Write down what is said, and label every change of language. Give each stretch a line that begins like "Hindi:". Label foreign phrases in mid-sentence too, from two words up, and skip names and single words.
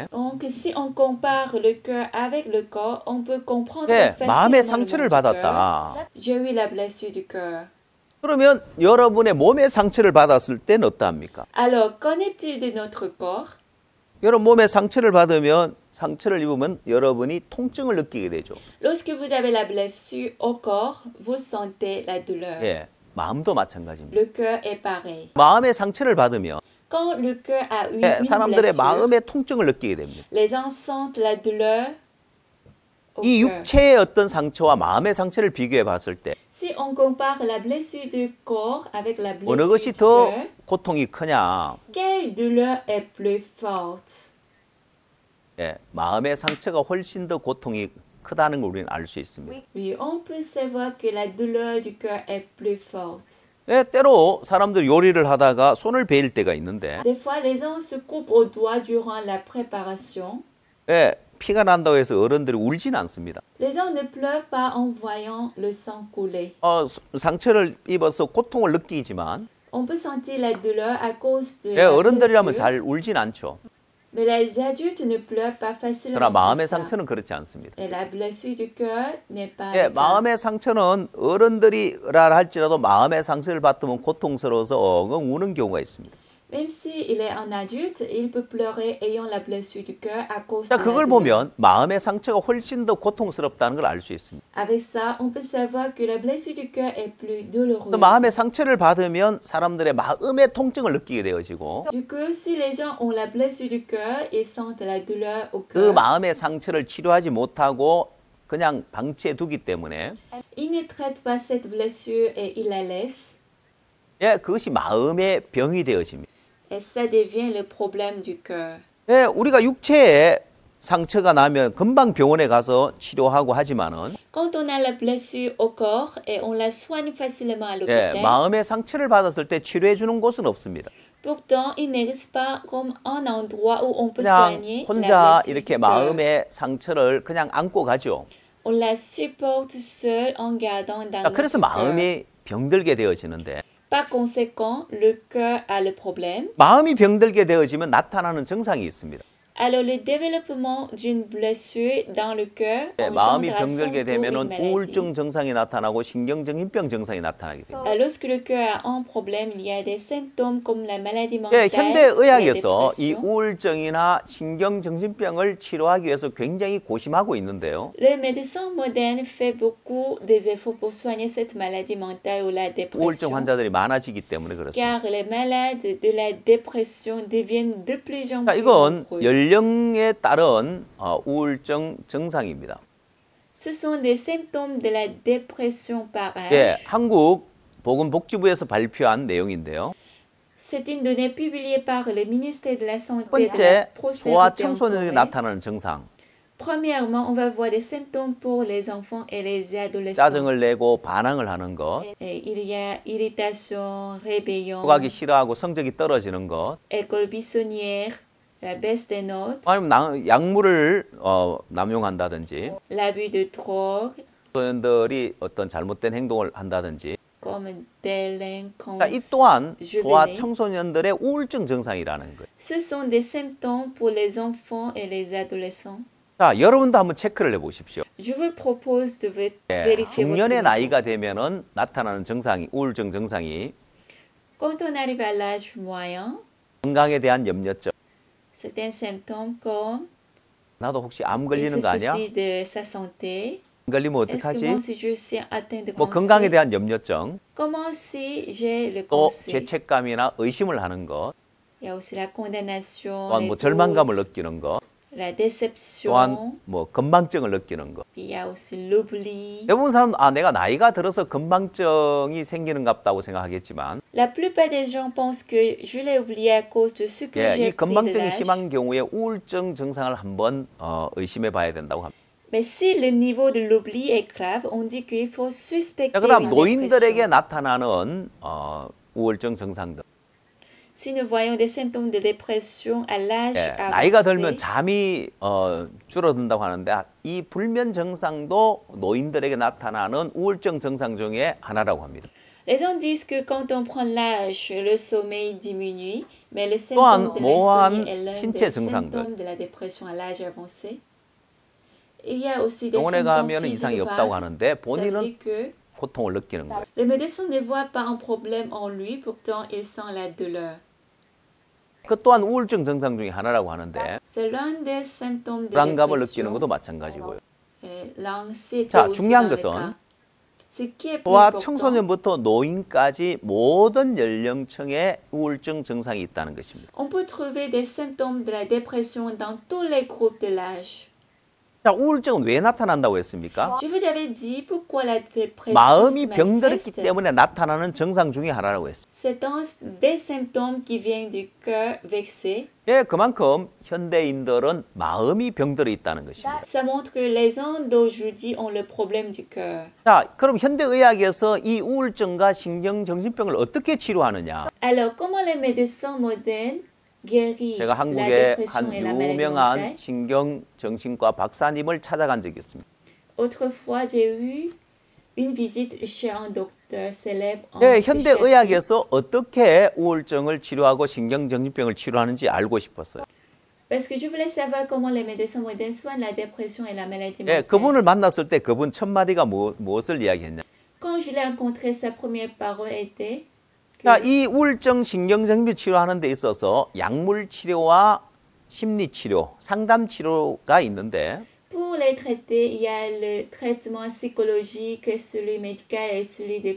French: Donc, si on compare le cœur avec le corps, on peut comprendre
Korean: 예, 마음의
French: facilement le
Korean: 상처를
French: monde du cœur.
Korean: 받았다.
French: J'ai eu la blessure du cœur.
Korean: 그러면 여러분의 몸의 상처를 받았을 때는 어떠합니까?
French: Alors, qu'en est-il de notre corps?
Korean: 여러분 몸에 상처를 받으면 상처를 입으면 여러분이 통증을 느끼게 되죠.
French: Lorsque vous avez la blessure au corps, vous sentez la douleur.
Korean: 예, 마음도 마찬가지입니다.
French: Le cœur est pareil.
Korean: 마음의 상처를 받으면
French: Quand le cœur a eu
Korean: 예,
French: une
Korean: 사람들의
French: blessure,
Korean: 마음의 통증을 느끼게 됩니다.
French: les gens sentent la douleur au
Korean: 이
French: cœur.
Korean: 육체의 어떤 상처와 마음의 상처를 비교해 봤을 때
French: Si on compare la blessure du corps avec la
Korean: 어느
French: blessure
Korean: 것이
French: du
Korean: 더
French: cœur,
Korean: 고통이 크냐?
French: quelle douleur est plus forte?
Korean: 예, 마음의 상처가 훨씬 더 고통이 크다는 걸 우리는 알 수 있습니다.
French: Oui, on peut savoir que la douleur du cœur est plus forte.
Korean: 예, 때로 사람들 요리를 하다가 손을 베일 때가 있는데
French: Des fois, les gens se coupent aux doigts durant la préparation.
Korean: 예, 피가 난다고 해서 어른들이 울진 않습니다.
French: Les gens ne pleurent pas en voyant le sang couler.
Korean: 상처를 입어서 고통을 느끼지만
French: On peut sentir la douleur à cause de
Korean: 예,
French: la
Korean: 어른들이라면
French: blessure,
Korean: 잘 울진 않죠.
French: mais les adultes ne pleurent pas facilement
Korean: 그러나
French: pour
Korean: 마음의
French: ça.
Korean: 상처는 그렇지 않습니다.
French: Et la blessure du cœur n'est pas
Korean: 예,
French: le cas.
Korean: 마음의 상처는 어른들이라 할지라도 마음의 상처를 받으면 고통스러워서 엉엉 우는 경우가 있습니다.
French: Même s'il est un adulte, il peut pleurer ayant la blessure du cœur à cause
Korean: 자,
French: de la
Korean: 그걸
French: douleur.
Korean: 보면 마음의 상처가 훨씬 더 고통스럽다는 걸 알 수 있습니다.
French: Avec ça, on peut savoir que la blessure du cœur est plus douloureuse.
Korean: 그래서 마음의 상처를 받으면 사람들의 마음의 통증을 느끼게 되어지고
French: Du coup, si les gens ont la blessure du cœur et sentent la douleur au
Korean: 그
French: cœur,
Korean: 마음의 상처를 치료하지 못하고 그냥 방치해 두기 때문에
French: ils ne traitent pas cette blessure et ils la laissent.
Korean: 예, 그것이 마음의 병이 되어집니다.
French: Et ça devient le problème du cœur.
Korean: 예, 우리가 육체에 상처가 나면 금방 병원에 가서 치료하고 하지만은
French: Quand on a la blessure au corps et on la soigne facilement à
Korean: 예,
French: l'hôpital,
Korean: 마음의 상처를 받았을 때 치료해 주는 곳은 없습니다.
French: pourtant, il n'existe pas comme un endroit où on peut
Korean: 그냥
French: soigner la
Korean: 혼자
French: blessure
Korean: 이렇게
French: du cœur.
Korean: 마음의 상처를 그냥 안고 가죠.
French: On la supporte seul en gardant dans
Korean: 자, 그래서
French: notre cœur.
Korean: 마음이 병들게 되어지는데
French: Par conséquent, le cœur a le problème.
Korean: 마음이 병들게 되어지면 나타나는 증상이 있습니다.
French: Alors, le développement d'une blessure dans le cœur
Korean: 예, 마음이
French: engendre à son
Korean: 병들게
French: tour une
Korean: 되면은
French: maladie.
Korean: 우울증 증상이 나타나고 신경정신병 증상이 나타나게 됩니다.
French: Lorsque le cœur a un problème, il y a des symptômes comme la maladie
Korean: 예,
French: mentale,
Korean: 현대
French: la
Korean: 의학에서 이
French: dépression.
Korean: 우울증이나 신경정신병을 치료하기 위해서 굉장히 고심하고 있는데요.
French: Le médecin moderne fait beaucoup des efforts pour soigner cette maladie mentale ou la
Korean: 우울증
French: dépression,
Korean: 환자들이 많아지기 때문에 그렇습니다.
French: car les malades de la dépression deviennent de plus en
Korean: 자,
French: plus
Korean: 이건
French: nombreux.
Korean: 연령에 따른 우울증 증상입니다.
French: Ce sont des symptômes de la dépression par
Korean: 예,
French: âge.
Korean: 한국 보건복지부에서 발표한 내용인데요.
French: C'est une donnée publiée par le ministère de la
Korean: 첫
French: Santé et de la
Korean: 번째, 소아
French: Prospérité en
Korean: 청소년에게
French: Corée.
Korean: 나타나는 증상.
French: Premièrement, on va voir des symptômes pour les enfants et les adolescents.
Korean: 짜증을 내고 반항을 하는 것,
French: Et il y a irritation, rébellion,
Korean: 가기 싫어하고 성적이 떨어지는 것,
French: école buissonnière, la baisse des notes,
Korean: 아니면 약물을 남용한다든지,
French: l'abus de drogue,
Korean: 청소년들이 어떤 잘못된 행동을 한다든지,
French: comme délinquance
Korean: 이 또한 소아
French: juvénile.
Korean: 청소년들의 우울증 증상이라는 거예요.
French: Ce sont des symptômes pour les enfants et les adolescents.
Korean: 자, 여러분도 한번 체크를 해보십시오.
French: Je vous propose de
Korean: 예,
French: vérifier votre
Korean: 중년의
French: niveau.
Korean: 나이가 되면은 나타나는 증상이 우울증 증상이
French: Quand on arrive à l'âge moyen,
Korean: 건강에 대한 염려증.
French: certains symptômes comme
Korean: 나도 혹시 암
French: il
Korean: 걸리는
French: se
Korean: 거 아니야?
French: soucie de sa santé.
Korean: 암 걸리면
French: Est-ce que
Korean: 어떡하지?
French: moi si je suis atteint de
Korean: 뭐 건강에
French: cancer?
Korean: 대한 염려증,
French: Comment si j'ai le
Korean: 또
French: cancer?
Korean: 죄책감이나 의심을 하는 것,
French: Il y a aussi la condamnation,
Korean: 또한
French: les
Korean: 뭐 절망감을
French: doutes,
Korean: 느끼는 것,
French: la déception.
Korean: 또한 뭐 건망증을 느끼는 것.
French: Il y a aussi l'oubli.
Korean: 대부분 사람 내가 나이가 들어서 건망증이 생기는 것 같다고 생각하겠지만
French: La plupart des gens pensent que je l'ai oublié à cause de ce que
Korean: 예,
French: j'ai
Korean: 이
French: pris de
Korean: 건망증이
French: l'âge.
Korean: 심한 경우에 우울증 증상을 한번 의심해 봐야 된다고 합니다.
French: Mais si le niveau de l'oubli est grave, on dit qu'il faut suspecter
Korean: 자, 그다음
French: une
Korean: 노인들에게
French: dépression.
Korean: 나타나는 우울증 증상들.
French: Si nous voyons des symptômes de dépression à l'âge
Korean: 예, 나이가 들면
French: avancé,
Korean: 잠이 줄어든다고 하는데 이 불면 증상도 노인들에게 나타나는 우울증 증상 중에 하나라고 합니다.
French: Les gens disent que quand on prend l'âge, le sommeil diminue, mais le
Korean: 또한
French: symptôme de
Korean: 모호한
French: l'insomnie est l'un
Korean: 신체
French: des
Korean: 증상들.
French: symptômes de la dépression à l'âge avancé. Il y a aussi des
Korean: 병원에
French: symptômes
Korean: 가면 이상이
French: physiques
Korean: 없다고
French: vagues.
Korean: 하는데
French: Ça veut
Korean: 본인은
French: dire que
Korean: 고통을 느끼는 거예요.
French: le médecin ne voit pas un problème en lui, pourtant il sent la douleur.
Korean: 그 또한 우울증 증상 중에 하나라고 하는데
French: C'est l'un des symptômes de
Korean: 불안감을 느끼는
French: dépression.
Korean: 것도 마찬가지고요.
French: Et l'anxiété
Korean: 자,
French: aussi
Korean: 중요한
French: dans le
Korean: 것은
French: cas. Ce qui est plus
Korean: 소아
French: important,
Korean: 청소년부터 노인까지 모든 연령층에 우울증 증상이 있다는 것입니다.
French: on peut trouver des symptômes de la dépression dans tous les groupes de l'âge.
Korean: 자, 우울증은 왜 나타난다고 했습니까?
French: Je vous avais dit pourquoi la dépression se
Korean: 마음이 병들었기
French: manifeste.
Korean: 때문에 나타나는 증상 중에 하나라고 했습니다.
French: C'est des symptômes qui viennent du cœur vexé.
Korean: 예, 그만큼 현대인들은 마음이 병들어 있다는 것입니다.
French: Ça montre que les gens d'aujourd'hui ont le problème du cœur.
Korean: 자, 그럼 현대의학에서 이 우울증과 신경정신병을 어떻게 치료하느냐?
French: Alors, comment les médecins modernes guérissent
Korean: 제가
French: la
Korean: 한국의
French: dépression
Korean: 한
French: et la maladie
Korean: 유명한
French: mentale?
Korean: 신경정신과 박사님을 찾아간 적이 있습니다.
French: Autrefois, j'ai eu une visite chez un docteur célèbre en
Korean: 예,
French: psychiatrie.
Korean: 현대의학에서 어떻게 우울증을 치료하고 신경정신병을 치료하는지 알고 싶었어요.
French: Parce que je voulais savoir comment les médecins modernes soignent la dépression et la maladie
Korean: 예,
French: mentale.
Korean: 그분을 만났을 때 그분 첫 마디가 무엇을 이야기했냐?
French: Quand je l'ai rencontré, sa première parole était que
Korean: 자, 이 우울증 신경정신병 치료하는 데 있어서 약물 치료와 심리 치료, 상담 치료가 있는데
French: pour les traiter, il y a le traitement psychologique, celui médical et celui de